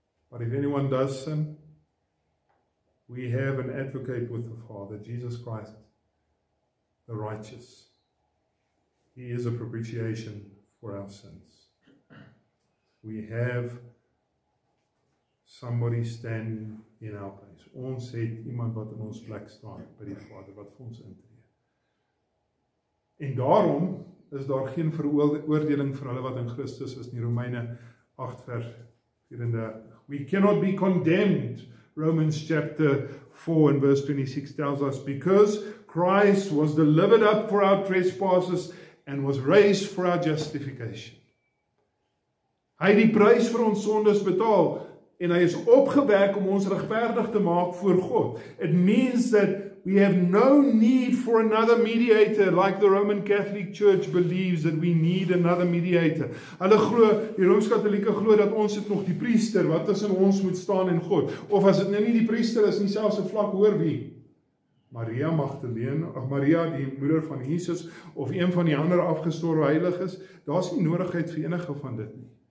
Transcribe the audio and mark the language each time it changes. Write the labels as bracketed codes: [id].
[en] But if anyone does sin, we have an advocate with the Father, Jesus Christ, the righteous. He is a propitiation for our sins. We have somebody standing in our place. [af] Ons het iemand wat in ons plek staan by die Vader, wat vir ons intree. En daarom is daar geen veroordeling vir hulle wat in Christus is nie. Romeine 8 vers 34. [en] We cannot be condemned. Romans chapter 4 and verse 26 tells us, because Christ was delivered up for our trespasses and was raised for our justification. [af] Hy het die prys vir ons sondes betaal en hy is opgewek om ons regverdig te maak voor God. [en] It means that we have no need for another mediator, like the Roman Catholic Church believes that we need another mediator. [af] Hulle glo, die Rooms-Katholieke glo dat ons het nog die priester wat tussen ons moet staan en God. Of as dit nou nie die priester is nie, selfs 'n vlak hoor wie? Maria Magdalene, of Maria die moeder van Jesus, of een van die ander afgestorwe heiliges, daar's nie nodigheid vir enige van dit nie.